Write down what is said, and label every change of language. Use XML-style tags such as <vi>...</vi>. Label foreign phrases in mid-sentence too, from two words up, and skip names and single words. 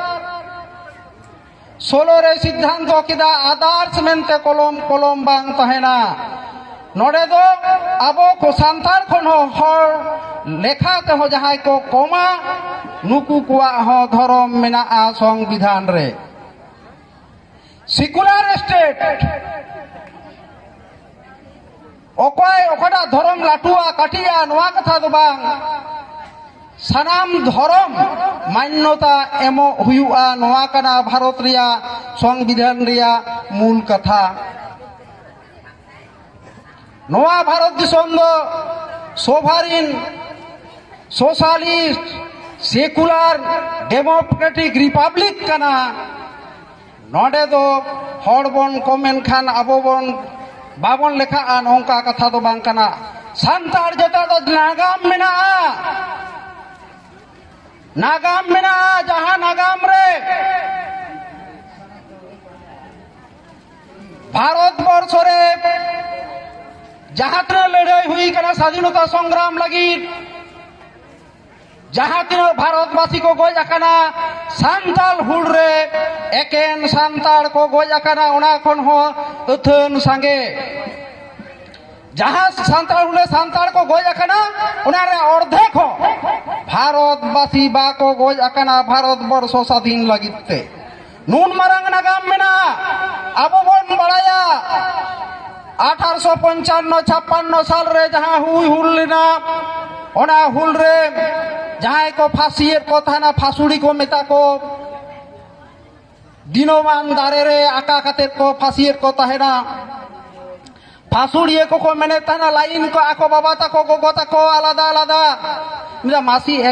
<sat>16 रे सिद्धांत किदा आदर्श मेनते कलम बांग तहेना नोडे दो आबो को सांतार खन हर लेखा ते हो जहां को कोमा नुकु कुआ हो धर्म मेना संविधान रे</sat> <en>secular state</en> <sat>ओकय ओकड़ा धर्म लाटुआ काटिया नोआ कथा दो बांग सानाम धर्म मान्यता एमो हुआ नोआ कना भारत रिया संविधान रिया मूल कथा नोआ भारत दिसम दो</sat> <en>sovereign socialist secular democratic republic</en> <sat>कना नोडे दो हड़बन कमेन खान आबोबन बाबन लेखा नौका कथा दो बांग कना सांतार जता दो नागाम मेना जहां नागाम रे भारत वर्ष रे जहां तीन लड़ाई हुई कना</sat> <hi>स्वाधीनता संग्राम</hi> <sat>लगी जहां तीन भारतवासी को गोज आकाना सांताल हुल रे एकेन सांताल को गोज आकाना ओना खन हो अथन सांगे जहां सांताल हुले सांताल को गोज आकाना ओना रे अर्धेक हो भारतवासी बा को गोज आकाना भारत वर्ष स्वाधीन लगिते नून मारांग नागाम मेना आबो बोन बड़ाया 1855-56 साल रे जहां हुई हुल लेना ओना हुल रे जहां को फांसी को थाना फांसुड़ी को मेता को दिनोमान दारे रे आका खातिर को फांसी को तहेना फांसुड़ी को मेने थाना लाइन को आको बाबा तको गोगो तको आलादा आलादा मेरा मासी एक</sat>